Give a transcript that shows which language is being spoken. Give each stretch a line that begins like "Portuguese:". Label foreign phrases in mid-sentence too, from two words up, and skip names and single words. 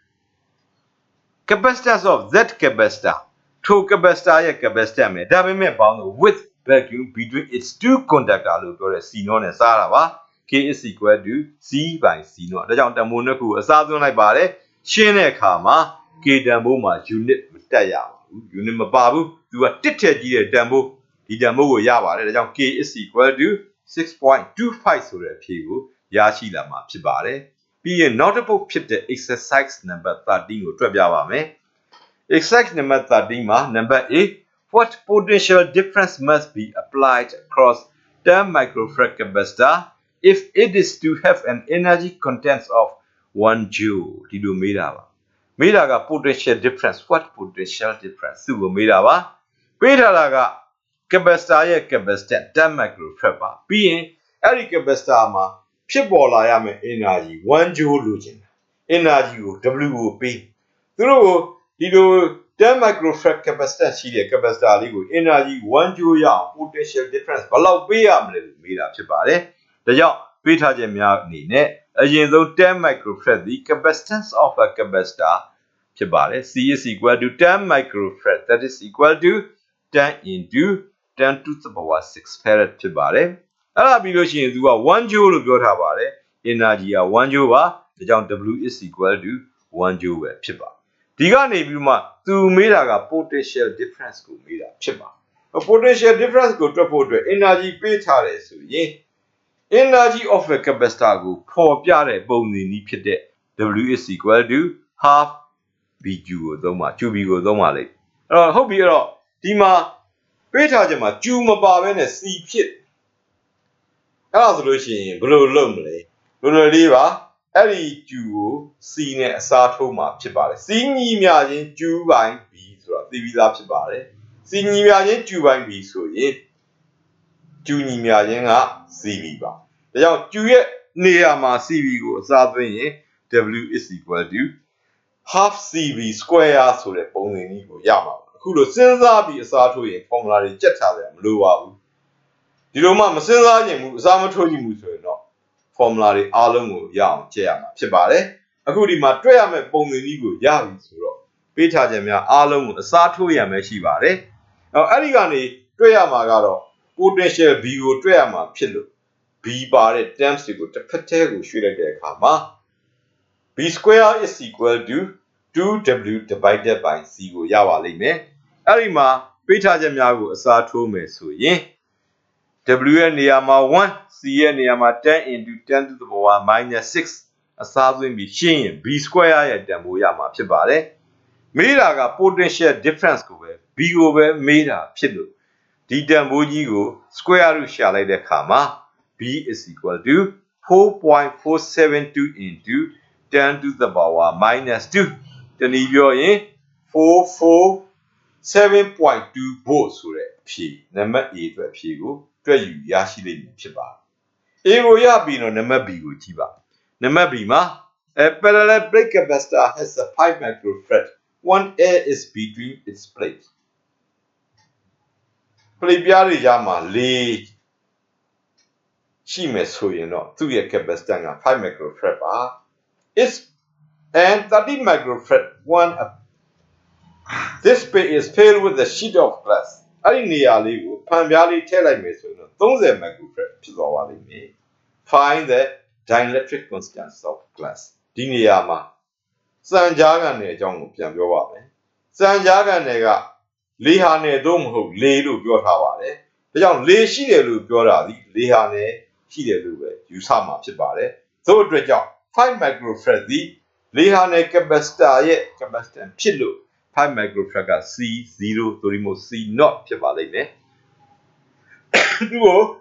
English: capacitance of that capacitor
Burmese: ထို capacitor ရဲ့ capacitance ပဲဒါပေမဲ့ပေါင်းလို့
English: with vacuum between its two conductor
Burmese: လို့ပြောတဲ့ C 0နဲ့ စားတာပါ
English: K is equal to C by C 0
Burmese: ဒါကြောင့်တန်ဖိုးနှစ်ခုအစားသွင်းလိုက်ပါတယ်ရှင်းတဲ့အခါမှာ K တန်ဖိုးမှာ unit မတက်ရဘူး unit မပါဘူးသူကတစ်ထက်ကြီးတဲ့တန်ဖိုးဒီတန်ဖိုးကိုရပါတယ်ဒါကြောင့်
English: K is equal to 6.25
Burmese: ဆိုတဲ့အဖြေကိုရရှိလာမှာဖြစ်ပါတယ်ပြီးရင်နောက်တစ်ပုဒ်ဖြစ်တဲ့
English: exercise number
Burmese: 13ကိုတွက်ပြပါမယ်
English: exercise number
Burmese: 13မှာ
English: number A what potential difference must be applied across 10 microfarad capacitor if it is to have an energy content of 1 joule
Burmese: ဒီလိုမေးတာပါမေးတာက
English: potential difference what potential difference
Burmese: သူ့ကိုမေးတာပါပေးထားတာက capacitor ရဲ့ capacitance 10 microfarad ပါပြီးရင်အဲ့ဒီ capacitor မှာဖြစ်ပေါ်လာရမယ့် energy 1 joule လိုချင် တာ energy ကို W ကိုပေးသူတို့ကိုဒီလို
English: 10 microfarad capacitance
Burmese: ရှိတဲ့ capacitor လေးကို energy 1 joule ရအောင်
English: potential difference
Burmese: ဘယ်လောက်ပေးရမလဲလို့မေးတာဖြစ်ပါတယ်ဒါကြောင့်ပေးထားခြင်းများအနေနဲ့အရင်ဆုံး10 microfarad ဒီ
English: capacitance of a capacitor
Burmese: ဖြစ်ပါတယ်
English: C is equal to 10 microfarad that is equal to 10 into 10 to the power 6 farad
Burmese: ဖြစ်ပါတယ်အဲ့ဒါပြီးလို့ရှိရင်သူက1 joule လို့ပြောထားပါတယ် energy က1 joule ပါဒါကြောင့်
English: W is equal to 1 joule
Burmese: ပဲဖြစ်ပါဒီကနေပြီးမှသူမေးတာက
English: potential difference
Burmese: ကိုမေးတာဖြစ်ပါ
English: potential difference
Burmese: ကိုတွက်ဖို့အတွက် energy ပေးထား တယ်ဆိုရင်
English: energy of a capacitor
Burmese: ကိုဖော်ပြတဲ့ပုံစံနည်းဖြစ်တဲ့
English: W is equal to half BQ
Burmese: ကိုသုံးပါ QB ကိုသုံးပါလိမ့်အဲ့တော့ဟုတ်ပြီအဲ့တော့ဒီမှာပေးထားခြင်းမှာ Q မပါဘဲနဲ့ C ဖြစ်အဲ့ဒါဆိုလို့ရှိရင်ဘယ်လိုလုပ်မလဲလွယ်လွယ်လေးပါအဲ့ဒီ Q ကို C နဲ့အစားထိုးမှာဖြစ်ပါတယ် C ညီမျှခြင်း Q ပိုင်း B ဆိုတာသိပြီးသားဖြစ်ပါတယ် C ညီမျှခြင်း Q ပိုင်း B ဆိုရင် Q ညီမျှခြင်းက CB ပါဒါကြောင့် Q ရဲ့နေရာမှာ CB ကိုအစားသွင်းရင်
English: W is equal to half CB square
Burmese: ဆိုတဲ့ပုံစံကြီးကိုရမှာပါအခုလိုစဉ်းစား ပြီးအစားထိုးရင် formula တွေကြက်ထားတယ်မလိုပါဘူးဒီလိုမှမစဉ်းစားခြင်းဘူးအစားမထိုးခြင်းဘူးဆိုရင်တော့ formula တွေအားလုံး ကိုရအောင်ကြည့်ရမှာဖြစ်ပါတယ်အခုဒီမှာတွက်ရမယ့်ပုံစံကြီးကိုရပြီဆိုတော့ပေးထားခြင်းများအားလုံးကိုအစားထိုးရမယ်ရှိပါတယ်အဲ့ဒီကနေတွက်ရမှာကတော့ potential B ကိုတွက်ရမှာဖြစ်လို့ B ပါတဲ့ terms တွေကိုတစ်ဖက်တည်းကိုရွှေ့လိုက်တဲ့အခါမှာ
English: B square is equal to 2W divided by C
Burmese: ကိုရပါလိမ့်မယ်အဲ့ဒီမှာပေးထားခြင်းများကိုအစားထိုးမယ်ဆိုရင် W ရဲ့နေရာမှာ1 C ရဲ့နေရာမှာ
English: 10 into 10 to the power minus 6
Burmese: အစားသွင်းပြီးရှင်းရင်
English: B square
Burmese: ရဲ့တန်ဖိုးရမှာဖြစ်ပါတယ်မေးတာက
English: potential difference
Burmese: ကိုပဲ B ကိုပဲမေးတာဖြစ်လို့ဒီတန်ဖိုးကြီးကို
English: square root
Burmese: ရှာလိုက်တဲ့အခါမှာ
English: B is equal to 4.472 into 10 to the power minus 2
Burmese: တနည်းပြောရင် 447.2 volt ဆိုတဲ့အဖြေနံပါတ် A အတွက်အဖြေကိုတွက်ယူရရှိလိမ့်မယ်ဖြစ်ပါတယ်။ A ကိုရပြီးတော့နံပါတ် B ကိုကြည့်ပါနံပါတ် B မှာ
English: a parallel plate capacitor has a 5 microfarad one air is between its plates
Burmese: plate ပြားတွေကြားမှာလေရှိမယ်ဆိုရင်တော့သူ့ရဲ့ capacitance က5 microfarad ပါ
English: is and 30 microfarad one this plate is filled with a sheet of glass
Burmese: အဲ့ ဒီနေရာလေးကိုဖန်ပြားလေးထည့်လိုက်မယ်ဆိုရင်တော့30 microfarad ဖြစ်သွားပါလိမ့်မယ်
English: find the dielectric constant of glass
Burmese: ဒီနေ ရာမှာစံကြားခံနယ်အကြောင်းကိုပြန်ပြောပါမယ်စံကြားခံနယ်ကလေဟာနယ်သို့မဟုတ်လေလို့ပြောထားပါတယ်ဒါကြောင့်လေရှိတယ်လို့ပြောတာဒီလေဟာနယ်ရှိတယ်လို့ပဲယူဆမှာဖြစ်ပါတယ်သို့အတွက်ကြောင့်5 microfarad ဒီလေဟာနယ် capacitor ရဲ့ capacitance ဖြစ်လို့5 microfarad က C0 သို့မဟုတ် C0 ဖြစ်ပါလိမ့်မယ်သူကို